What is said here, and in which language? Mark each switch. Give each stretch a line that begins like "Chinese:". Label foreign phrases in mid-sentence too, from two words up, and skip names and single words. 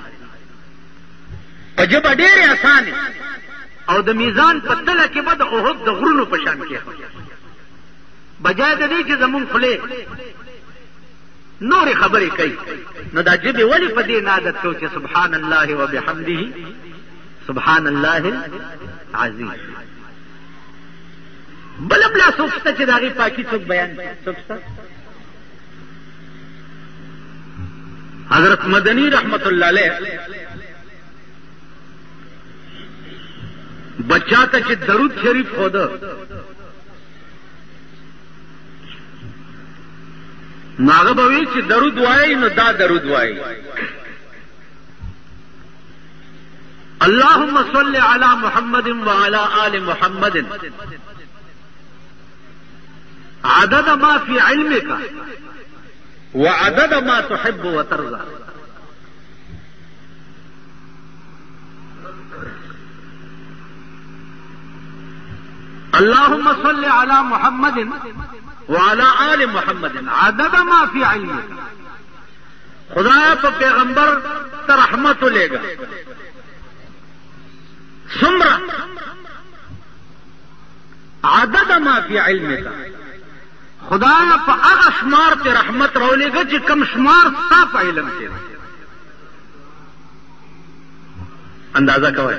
Pashto: په ژبه ډېرې اسانې او د میزان په تله کې به د احد د غرونو په شان کې بجای د دې چې زمونږ خولې نورې خبرې کوي نو دا ژبې ولې په دې نه عادت کوو چې
Arabic: سبحان الله وبحمده سبحان الله العظیم.
Pashto: بل هم لا څوک شته چې د هغې پاکي څوک بیان کړي؟ څوک شته؟ حضرت مدنی
Arabic: رحمت اللہ علیہ
Pashto: بچا ته چې درود شریف خوده ناغه به وی چې درود وایي نو دا درود وایي
Arabic: اللهم صل علی محمد وعلى آل محمد عدد ما في علمك وعدد ما تحب وترضى. اللهم صل على محمد وعلى آل محمد عدد ما في علمك.
Pashto: خدایا په پیغمبر ته رحمت ولېږه څومره
Arabic: عدد ما فی علمک
Pashto: خدایا په هغه شمار ته رحمت راولېږه چې کم شمار ستا په علم کې اندازه کوئ.